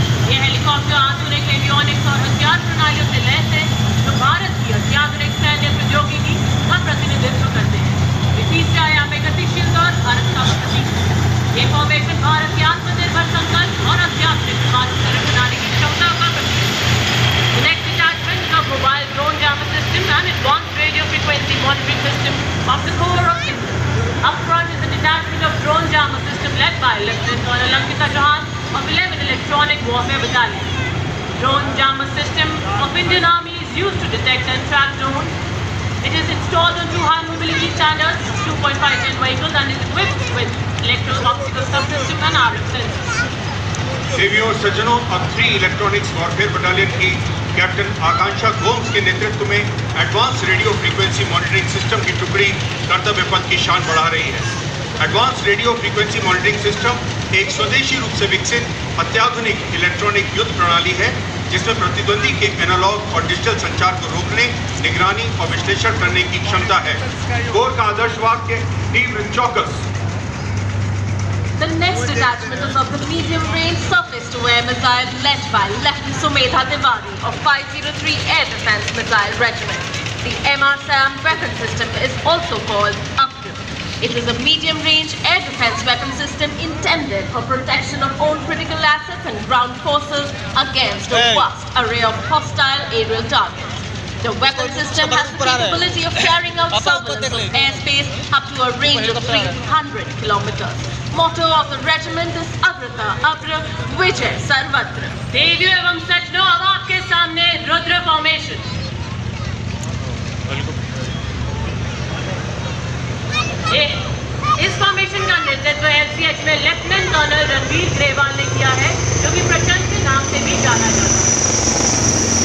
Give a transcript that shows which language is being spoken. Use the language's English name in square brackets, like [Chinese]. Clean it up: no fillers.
[Hindi] ये हेलीकॉप्टर आधुनिक एवियोनिक्स और हथियार प्रणालियों से लैस है जो भारत की अत्याधुनिक सैन्य प्रौद्योगिकी का प्रतिनिधित्व करते हैं। ये तीसरे आयाम में गतिशील और भारत का प्रतीक है। ये फॉर्मेशन भारत के आत्मनिर्भर संकल्प और अत्याधुनिक विमानन प्रणाली की क्षमता का प्रतीक है। [English] The next detachment is a mobile drone jammer system and advanced radio frequency monitoring system of the Corps of India. Up front is a detachment of drone jammer system led by Lieutenant Colonel Ankita Chauhan of 11 Electronic Warfare Battalion. Drone jammer system of Indian Army is used to detect and track drones. It is installed on 2 high mobility standards, 2.5 ton vehicles, and is equipped with electro-optical subsystem and RF sensors. [Hindi] देवियों और सज्जनों, अब 3 electronics warfare battalion की captain आकांक्षा गोम्स के नेतृत्व में advance radio frequency monitoring system की टुकड़ी कर्तव्य पथ की शान बढ़ा रही है। Advance radio frequency monitoring system एक स्वदेशी रूप से विकसित अत्याधुनिक इलेक्ट्रॉनिक युद्ध प्रणाली है जिसमें प्रतिद्वंदी के एनालॉग और डिजिटल संचार को रोकने, निगरानी और विश्लेषण करने की क्षमता है। कोर का आदर्श वाक्य तीव्र चौकस। [English] The next detachment is of the medium-range surface-to-air missile led by Lieutenant Sumedha Tiwari of 503 Air Defence Missile Regiment. The MRSAM weapon system is also called Upton. It is a medium-range air defence weapon system intended for protection of own critical assets and ground forces against a vast array of hostile aerial targets. The weapon system has the capability of carrying out surveillance of airspace up to a range of 300 kilometers. Motto of the regiment is Agrata Abra Vijay Sarvatra. [Hindi] देवियों एवं सज्जनों, अब आपके सामने Rudra formation. इस formation का नेतृत्व LCH में लेफ्टिनेंट कर्नल रणवीर ग्रेवाल ने किया है, जो कि प्रचंड के नाम से भी जाना जाता है।